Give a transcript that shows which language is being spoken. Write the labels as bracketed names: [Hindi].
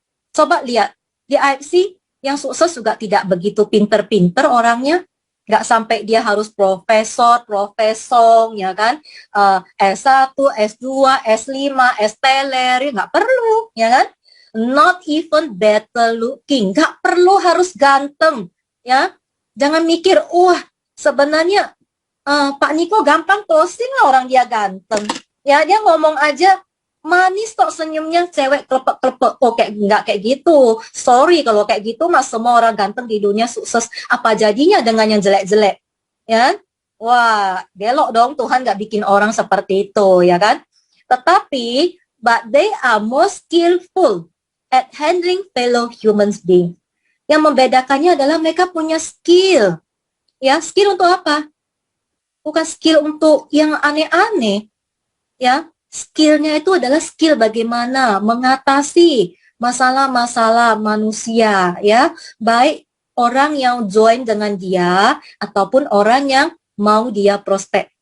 [Indonesian] Coba lihat, di AFC yang sukses juga tidak begitu pinter-pinter orangnya, nggak sampai dia harus profesor, ya kan, S1, S2, S5, S-teler, nggak perlu, ya kan, [English] not even better looking, [Indonesian] nggak perlu harus ganteng, ya, jangan mikir, wah sebenarnya Pak Niko gampang closing lah orang dia ganteng, ya dia ngomong aja, manis kok senyumnya, cewek klepek-klepek. Oh, nggak kayak gitu. Sorry kalau kayak gitu, mas, semua orang ganteng di dunia sukses. Apa jadinya dengan yang jelek-jelek? Ya, wah, belok dong. Tuhan nggak bikin orang seperti itu, ya kan? Tetapi, [English] but they are more skillful at handling fellow human beings. [Indonesian] Yang membedakannya adalah mereka punya skill. Ya, skill untuk apa? Bukan skill untuk yang aneh-aneh. Ya, skillnya itu adalah skill bagaimana mengatasi masalah-masalah manusia, ya, baik orang yang join dengan dia ataupun orang yang mau dia prospek.